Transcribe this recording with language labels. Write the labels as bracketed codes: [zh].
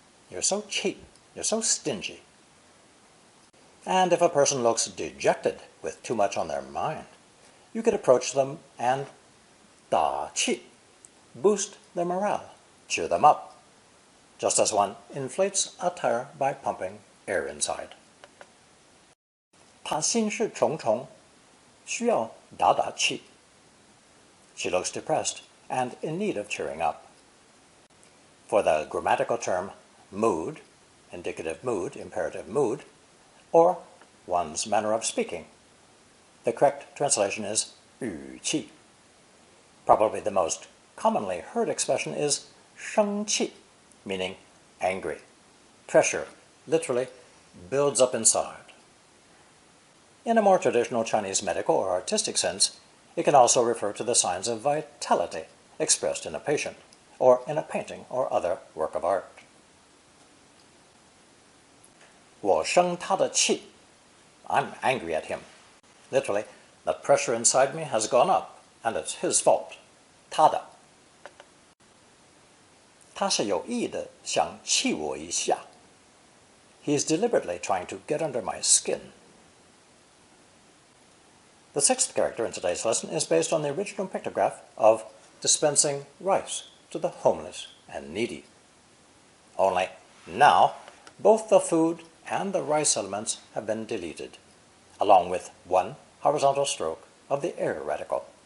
[en] You're so cheap, you're so stingy. And if a person looks dejected with too much on their mind, you could approach them and 打气, boost their morale, cheer them up, just as one inflates a tire by pumping air inside. [zh] 他心事重重, 需要打打气. [en] She looks depressed and in need of cheering up. For the grammatical term mood, indicative mood, imperative mood, or one's manner of speaking, the correct translation is 语气. Probably the most commonly heard expression is 生气, meaning angry. Pressure, literally, builds up inside. In a more traditional Chinese medical or artistic sense, it can also refer to the signs of vitality expressed in a patient, or in a painting or other work of art. [zh] 我生他的气. [en] I'm angry at him. Literally, the pressure inside me has gone up, and it's his fault. [zh] 他的. 他是有意的想气我一下. [en] He's deliberately trying to get under my skin. The sixth character in today's lesson is based on the original pictograph of dispensing rice to the homeless and needy. Only now, both the food and the rice elements have been deleted, along with one horizontal stroke of the air radical.